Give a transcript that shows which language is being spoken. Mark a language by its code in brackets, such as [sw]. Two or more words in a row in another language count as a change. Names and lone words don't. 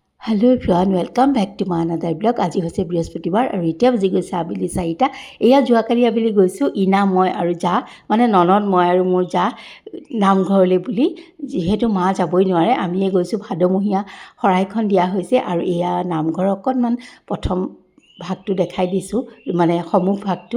[en] Hello everyone welcome back to my another blog. [as] आज হৈছে বৃহস্পতিবাৰ আৰু এতিয়া বাজি গৈছে আবেলি 4টা। এয়া যোৱাকালি আবেলি গৈছোঁ ইনা মই আৰু যা মানে ননদ মই আৰু মোৰ যা নামঘৰলৈ বুলি। যিহেতু মা যাবই নোৱাৰে আমিয়ে গৈছোঁ। ভাদমহীয়া শৰাইখন দিয়া হৈছে আৰু এয়া নামঘৰ অকণমান প্ৰথম ভাগটো দেখাই দিছোঁ মানে সমুখ ভাগটো।